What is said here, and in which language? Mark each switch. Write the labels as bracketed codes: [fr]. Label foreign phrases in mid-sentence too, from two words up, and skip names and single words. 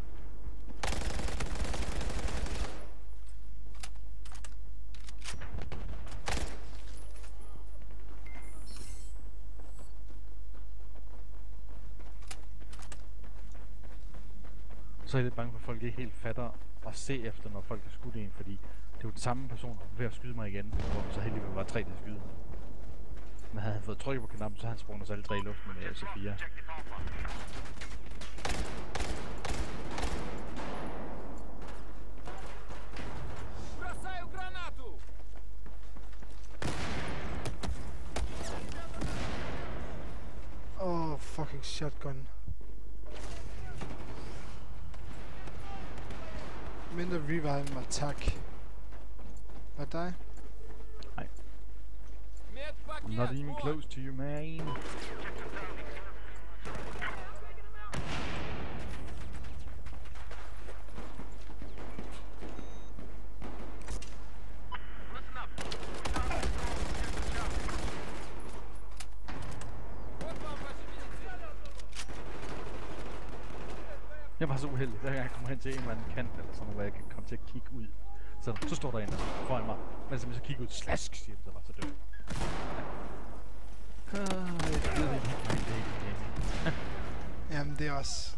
[da] Så er jeg lidt bange for, at folk ikke helt fatter at se efter, når folk har skudt en, fordi det er jo den samme person, der var ved at skyde mig igen, hvor så heldigvis var 3 til at skyde. Men havde han fået trykket på knappen, så havde han sprunget os alle 3 i luften med AC4. [en] Objective Alpha. [ru] Бросаю гранату! [en] Fucking shotgun. [da] Mindre revive mig, tak. Hvad er dig? [en] I'm not [ru] Медпакет! [en] even [ru] Вот! [en] close to you, man. Listen up. [ru] Вот вам ваша медицина! [da] Jeg var så uheldig, hver gang jeg kommer hen til en eller anden kant eller sådan noget, hvor jeg kan komme til at kigge ud. Så står der en der foran mig, mens jeg så kigger ud, slask, siger det, så var så død. Jamen det er også...